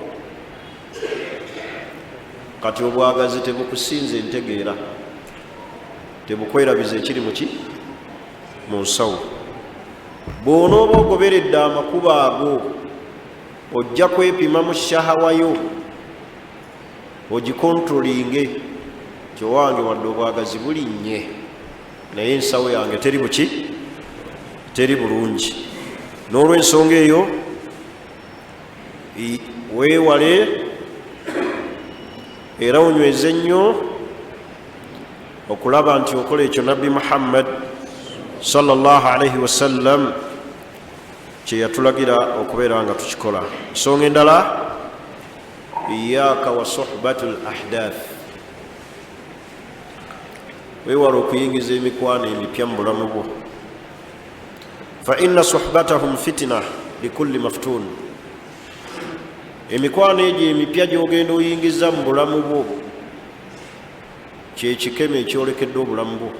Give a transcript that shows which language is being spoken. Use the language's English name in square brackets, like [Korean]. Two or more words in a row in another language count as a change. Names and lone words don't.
[Ganda] kati obwagazi tebukusinza entegeera tebukwerabiza ekiri muki mu nsawo bw'onooba ogoberedde amakubo ago ojja kwepima mu shahawayo ogikontrolinge kyowange wadde obwagazi bulinnye naye ensawo yange teri buki teri bulungi n'olw'ensonga eyo weewale era onyweze nnyo okulaba nti okola ekyo nabbi Muhammad [Arabic] صلى الله عليه وسلم [Ganda] kye yatulagira okubeera nga tukikola. Ensonga endala [Arabic] إياك و صحبة الأحداث, [Ganda] weewala okuyingiza emikwano emipya mu bulamu bwo. [Arabic] فإن صحبتهم فتنة لكل مفتون, [Ganda] emikwano egyo emipya gy'ogenda oyingiza mu bulamu bwo kyekikeme ekyolekedde obulamu bwo.